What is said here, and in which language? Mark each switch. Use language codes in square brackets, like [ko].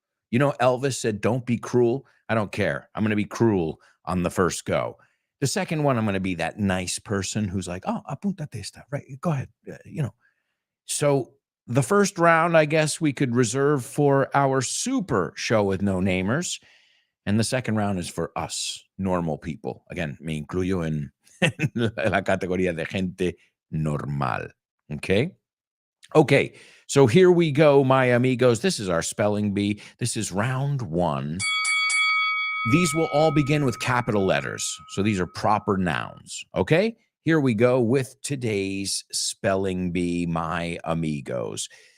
[en] You know, Elvis said, don't be cruel. I don't care. I'm going to be cruel on the first go. The second one, I'm going to be that nice person who's like, oh, [es] apuntate esta. [en] Right. Go ahead. So the first round, I guess we could reserve for our super show with no namers. And the second round is for us, normal people. [es] Again, me incluyo en la categoría de gente normal. [en] Okay. Okay. So here we go, my amigos. This is our Spelling Bee. This is round 1. These will all begin with capital letters. So these are proper nouns. Okay? Here we go with today's Spelling Bee, my amigos.